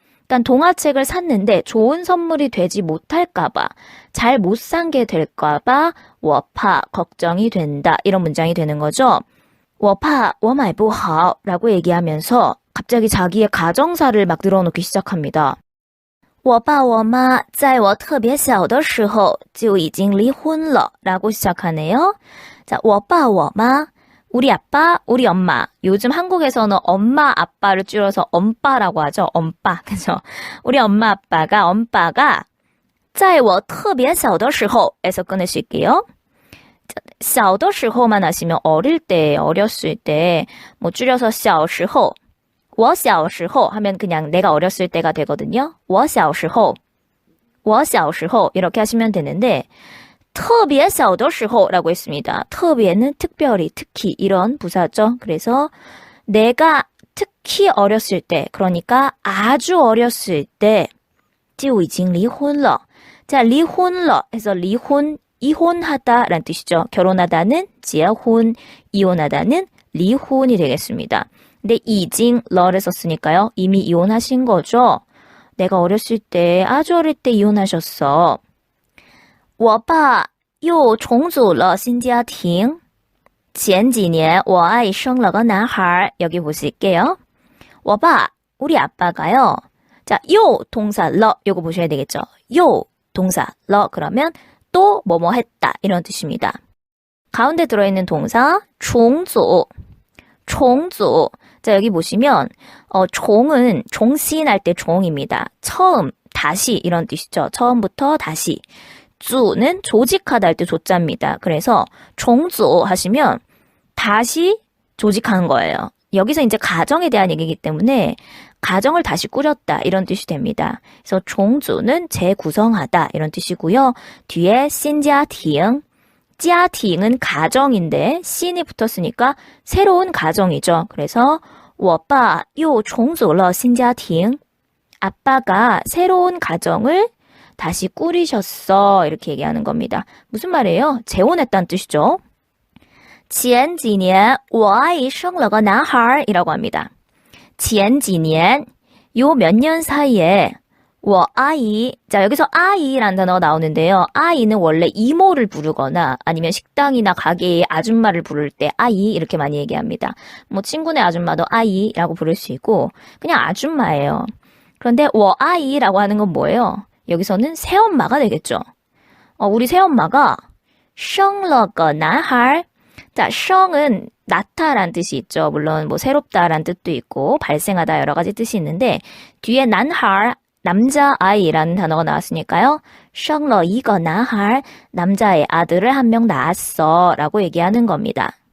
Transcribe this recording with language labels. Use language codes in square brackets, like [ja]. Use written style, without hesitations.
[ko] 일단 동화책을 샀는데 좋은 선물이 되지 못할까봐, 잘 못 산 게 될까봐 [zh] 我怕 [ko] 걱정이 된다. 이런 문장이 되는 거죠. [zh] 我怕我买不好 [ko] 라고 얘기하면서 갑자기 자기의 가정사를 막 늘어놓기 시작합니다. [zh] 我爸我妈在我特别小的时候就已经离婚了 [ko] 라고 시작하네요. 자, [zh] 我爸我妈, [ko] 우리 아빠, 우리 엄마. 요즘 한국에서는 엄마, 아빠를 줄여서 엄빠라고 하죠. 엄빠. 그죠? 우리 엄마, 아빠가, 엄빠가 [zh] 在我特别小的时候 [ko] 에서 끊으실게요. 小的时候만 하시면 어릴 때, 어렸을 때, 뭐 줄여서 小时候, [zh] 我小时候 [ko] 하면 그냥 내가 어렸을 때가 되거든요. [zh] 我小时候, 我小时候 [ko] 이렇게 하시면 되는데 特别小的时候라고 했습니다. 特别는 특별히, 특히 이런 부사죠. 그래서 내가 특히 어렸을 때, 그러니까 아주 어렸을 때 [zh] 就已经离婚了. [ko] 자, [zh] 离婚了 [ko] 해서 리혼, 이혼하다라는 뜻이죠. 결혼하다는 [zh] 结婚, [ko] 이혼하다는 리혼이 되겠습니다. 근데 已经러를 썼으니까요. 이미 이혼하신 거죠. 내가 어렸을 때, 아주 어릴 때 이혼하셨어. [zh] 我爸又重组了新家庭. 前几年我阿姨生了个男孩. [ko] 여기 보실게요. [zh] 我爸, [ko] 우리 아빠가요. 자, 요 동사 러 요거 보셔야 되겠죠. 요 동사 러 그러면 또 뭐뭐 했다 이런 뜻입니다. 가운데 들어있는 동사 종조. 종조. 자, 여기 보시면 종은 종신할 때 종입니다. 처음, 다시 이런 뜻이죠. 처음부터 다시. 주는 조직하다 할 때 조자입니다. 그래서 종조 하시면 다시 조직하는 거예요. 여기서 이제 가정에 대한 얘기이기 때문에 가정을 다시 꾸렸다 이런 뜻이 됩니다. 그래서 종조는 재구성하다 이런 뜻이고요. 뒤에 신자팅, 자팅은 가정인데 신이 붙었으니까 새로운 가정이죠. 그래서 [zh] 我爸又重组了新家庭. [ko] 아빠가 새로운 가정을 다시 꾸리셨어 이렇게 얘기하는 겁니다. 무슨 말이에요? 재혼했다는 뜻이죠. [zh] 前几年我阿姨生了个男孩 [ko] 이라고 합니다. [zh] 前几年 [ko] 요 몇 년 사이에 [zh] 我阿姨 [ko] 자, 여기서 아이라는 단어가 나오는데요. 아이는 원래 이모를 부르거나 아니면 식당이나 가게의 아줌마를 부를 때 아이 이렇게 많이 얘기합니다. 뭐 친구네 아줌마도 아이라고 부를 수 있고 그냥 아줌마예요. 그런데 [zh] 我阿姨 [ko] 라고 하는 건 뭐예요? 여기서는 새엄마가 되겠죠. 우리 새엄마가 [zh] 生了个男孩. [ko] 자, 生은 낳다라는 뜻이 있죠. 물론 뭐 새롭다라는 뜻도 있고 발생하다 여러 가지 뜻이 있는데 뒤에 男孩 남자아이라는 단어가 나왔으니까요. [zh] 生了一个男孩 [ko] 남자의 아들을 한 명 낳았어 라고 얘기하는 겁니다.